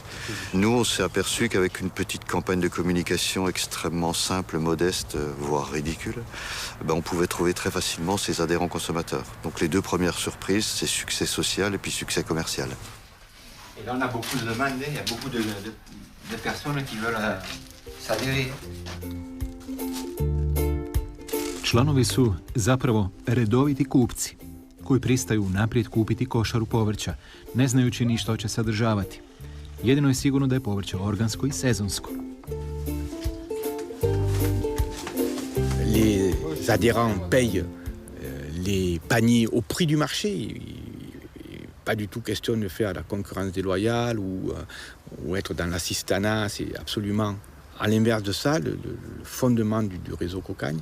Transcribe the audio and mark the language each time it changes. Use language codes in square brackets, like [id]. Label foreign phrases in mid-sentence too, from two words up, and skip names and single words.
[fr] Nous, on s'est aperçu qu'avec une petite campagne de communication extrêmement simple, modeste, voire ridicule, on pouvait trouver très facilement ces adhérents consommateurs. Donc les deux premières surprises, c'est succès social et puis succès commercial. Et là, on a beaucoup de demandes, il y a beaucoup de personnes qui veulent s'adhérer. [hr] Članovi su zapravo redoviti kupci, koji pristaju naprijed kupiti košaru povrća, ne znajući ni što će sadržavati. Jedino je sigurno da je povrće organsko i sezonsko. [fr] Les adhérents payent les paniers au prix du marché. Pas du tout question de faire la concurrence déloyale ou être dans l'assistanat. C'est absolument à l'inverse de ça, le fondement du réseau Cocagne.